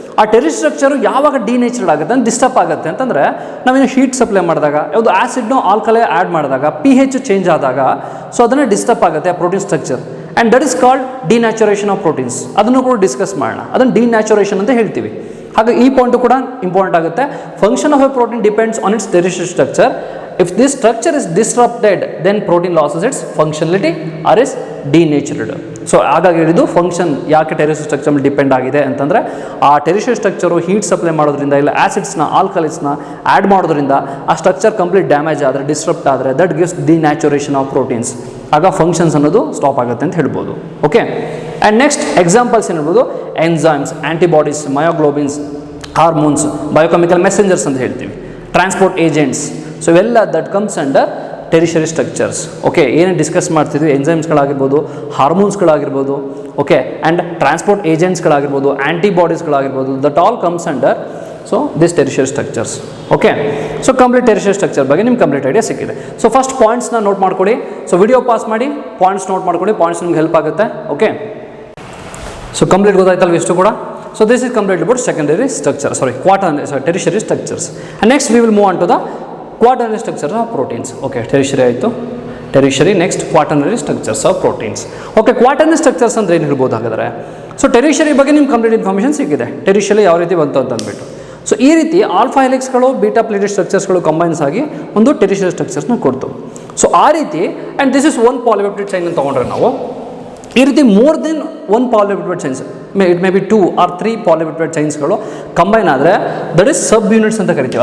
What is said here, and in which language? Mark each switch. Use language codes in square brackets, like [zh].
[kn] ಆ ಟೆರಿಷರಿ ಸ್ಟ್ರಕ್ಚರು ಯಾವಾಗ ಡಿನೇಚರ್ಡ್ ಆಗುತ್ತೆ ಅಂದರೆ ಡಿಸ್ಟರ್ಬ್ ಆಗುತ್ತೆ ಅಂತಂದರೆ ನಾವೇನು ಹೀಟ್ ಸಪ್ಲೈ ಮಾಡಿದಾಗ, ಯಾವುದು ಆ್ಯಸಿಡ್ನೋ ಆಲ್ಕಲೈ ಆ್ಯಡ್ ಮಾಡಿದಾಗ, pH ಚೇಂಜ್ ಆದಾಗ ಸೊ ಅದನ್ನು ಡಿಸ್ಟರ್ಬ್ ಆಗುತ್ತೆ ಆ protein structure. [en] And that is called denaturation of proteins. [kn] ಅದನ್ನು ಕೂಡ ಡಿಸ್ಕಸ್ ಮಾಡೋಣ. ಅದನ್ನು ಡಿನ್ಯಾಚುರೇಷನ್ ಅಂತ ಹೇಳ್ತೀವಿ. ಹಾಗೆ ಈ ಪಾಯಿಂಟು ಕೂಡ ಇಂಪಾರ್ಟೆಂಟ್ ಆಗುತ್ತೆ. [en] Function of a protein depends on its tertiary structure. If this structure is disrupted, then protein loses its functionality or is denatured. [kn] So ಹಾಗಾಗಿ ಹೇಳಿದ್ದು ಫಂಕ್ಷನ್ ಯಾಕೆ ಟೆರಿಷರಿ ಸ್ಟ್ರಕ್ಚರ್ ಮೇಲೆ ಡಿಪೆಂಡ್ ಆಗಿದೆ ಅಂತಂದರೆ ಆ ಟೆರಿಷರಿ ಸ್ಟ್ರಕ್ಚರು ಹೀಟ್ ಸಪ್ಲೈ ಮಾಡೋದ್ರಿಂದ ಇಲ್ಲ ಆ್ಯಸಿಡ್ಸ್ನ ಆಲ್ಕಲೈಸ್ನ ಆ್ಯಡ್ ಮಾಡೋದ್ರಿಂದ ಆ ಸ್ಟ್ರಕ್ಚರ್ ಕಂಪ್ಲೀಟ್ ಡ್ಯಾಮೇಜ್ ಆದರೆ, ಡಿಸ್ಟ್ರಪ್ಟ್ ಆದರೆ, [en] That gives denaturation of proteins. [kn] ಆಗ ಫಂಕ್ಷನ್ಸ್ ಅನ್ನೋದು ಸ್ಟಾಪ್ ಆಗುತ್ತೆ ಅಂತ ಹೇಳ್ಬೋದು. ಓಕೆ. ಆ್ಯಂಡ್ ನೆಕ್ಸ್ಟ್ ಎಕ್ಸಾಂಪಲ್ಸ್ ಏನು ಹೇಳ್ಬೋದು, enzymes, antibodies, ಮಯೋಗ್ಲೋಬಿನ್ಸ್, hormones, biochemical messengers ಅಂತ ಹೇಳ್ತೀವಿ, ಟ್ರಾನ್ಸ್ಪೋರ್ಟ್ ಏಜೆಂಟ್ಸ್. [en] So ಇವೆಲ್ಲ that comes under tertiary structures. Okay. [kn] ಏನೇನು ಡಿಸ್ಕಸ್ ಮಾಡ್ತಿದ್ವಿ, ಎನ್ಸೈಮ್ಸ್ಗಳಾಗಿರ್ಬೋದು, ಹಾರ್ಮೋನ್ಸ್ಗಳಾಗಿರ್ಬೋದು, okay, and transport ಏಜೆಂಟ್ಸ್ಗಳಾಗಿರ್ಬೋದು, ಆ್ಯಂಟಿಬಾಡೀಸ್ಗಳಾಗಿರ್ಬೋದು, [en] That all comes under so this tertiary structures. [kn] Okay. So complete ಟೆರಿಷರಿ structure ಬಗ್ಗೆ ನಿಮ್ಗೆ complete idea ಸಿಕ್ಕಿದೆ. ಸೊ ಫಸ್ಟ್ ಪಾಯಿಂಟ್ಸ್ನ ನೋಟ್ ಮಾಡ್ಕೊಳ್ಳಿ. So video pause ಮಾಡಿ points note ಮಾಡ್ಕೊಳ್ಳಿ. Points ನಿಮ್ಗೆ help ಆಗುತ್ತೆ. ಓಕೆ. ಸೊ ಕಂಪ್ಲೀಟ್ ಗೊತ್ತಾಯ್ತಲ್ವ ಎಷ್ಟು ಕೂಡ. [en] So this is complete about secondary structure, tertiary structures. And next we will move on to the quaternary structures of proteins. Okay, tertiary [kn] ಆಯಿತು. [en] tertiary, next quaternary structures of proteins. [kn] Okay, quaternary structures ಅಂದರೆ ಏನು ಹೇಳ್ಬೋದು ಹಾಗಾದರೆ. So ಟೆರಿಷರಿ ಬಗ್ಗೆ ನಿಮ್ಗೆ complete information ಸಿಕ್ಕಿದೆ. ಟೆರಿಷರಿ ಯಾವ ರೀತಿ ಬಂತು ಅಂತ ಅಂದ್ಬಿಟ್ಟು. ಸೊ ಈ ರೀತಿ ಆಲ್ಫಾ ಹೆಲಿಕ್ಸ್ಗಳು, ಬೀಟಾ ಪ್ಲೇಟೆಡ್ ಸ್ಟ್ರಕ್ಚರ್ಸ್ಗಳು ಕಂಬೈನ್ಸ್ ಆಗಿ ಒಂದು ಟೆರಿಷರಿ ಸ್ಟ್ರಕ್ಚರ್ಸ್ನ ಕೊಡ್ತು. ಸೊ ಆ ರೀತಿ [en] and this is one polypeptide chain [kn] ಅಂತ ತೊಗೊಂಡ್ರೆ ನಾವು ಈ ರೀತಿ [en] more than one polypeptide chains, it may be 2 or 3 [kn] polypeptide ಚೈನ್ಸ್ಗಳು combine ಆದರೆ ದಟ್ ಇಸ್ ಸಬ್ ಯೂನಿಟ್ಸ್ ಅಂತ ಕರಿತೀವಿ.